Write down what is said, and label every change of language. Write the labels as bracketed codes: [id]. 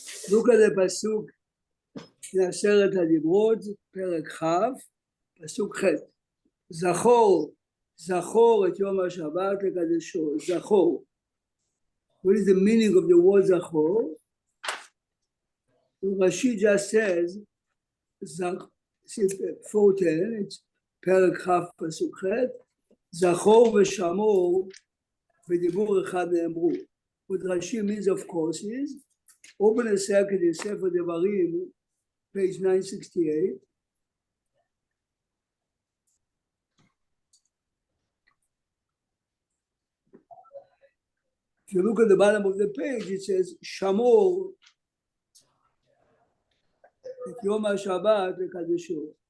[en] Look at the pasuk in Aseret HaDibrot, [he] פרק כ', פסוק ח'. זכור את יום השבת לקדשו. זכור. [en] What is the meaning of the word זכור? Rashi just says, 410, it's [he] פרק כ' פסוק ח', זכור ושמור בדיבור אחד נאמרו. [en] What Rashi means, of course, is, open a second in Sefer Devarim, page 968. If you look at the bottom of the page, it says, [he] Shamor, et Yom HaShabbat lekadesho.